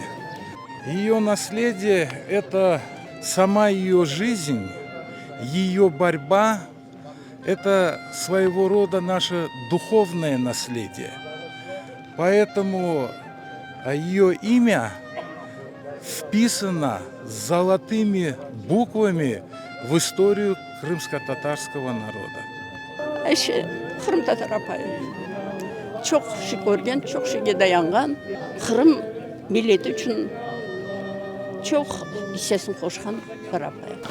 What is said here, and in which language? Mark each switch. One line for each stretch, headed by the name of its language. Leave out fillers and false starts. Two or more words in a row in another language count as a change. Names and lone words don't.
Russian: Ее наследие – это сама ее жизнь, ее борьба – это своего рода наше духовное наследие. Поэтому ее имя вписано золотыми буквами в историю крымско-татарского народа.
Crimean Tatar: Ayşe Kırım Tatar apay. Çok şey görgen, çok şeyge dayangan. Kırım milleti için çok hissesini koşan bir apay.